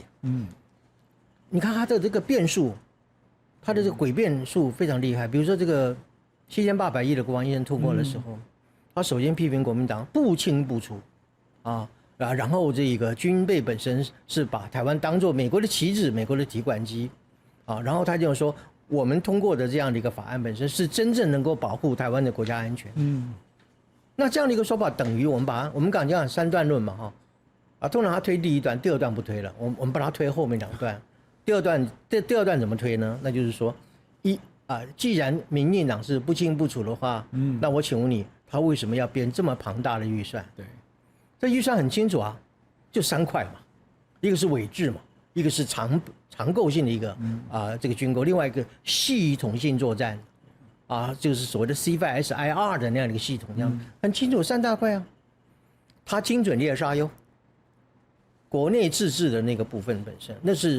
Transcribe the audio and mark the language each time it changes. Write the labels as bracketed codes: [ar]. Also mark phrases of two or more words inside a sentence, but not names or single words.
[zh] 你看他的這個變數，他的這個詭辯術非常厲害。比如說這個7800億的國防預算通過的時候，他首先批評國民黨不清不楚啊，然後這個軍備本身是把台灣當作美國的棋子、美國的提款機啊，然後他就說我們通過的這樣的一個法案本身是真正能夠保護台灣的國家安全。那這樣的一個說法等於我們剛講3段論嘛哈，通常他推第一段，第二段不推了，我們把它推後面2段。第二段怎麼推呢？那就是說，既然民進黨是不清不楚的話，那我請問你，他為什麼要編這麼龐大的預算？對，這預算很清楚啊，就3塊嘛，一個是委制嘛，一個是長構性的一個這個軍購，另外一個系統性作戰就是所謂的 C5ISR 的那樣的一個系統，這樣很清楚3大塊啊，它精準獵殺喲，國內自制的那個部分本身那是。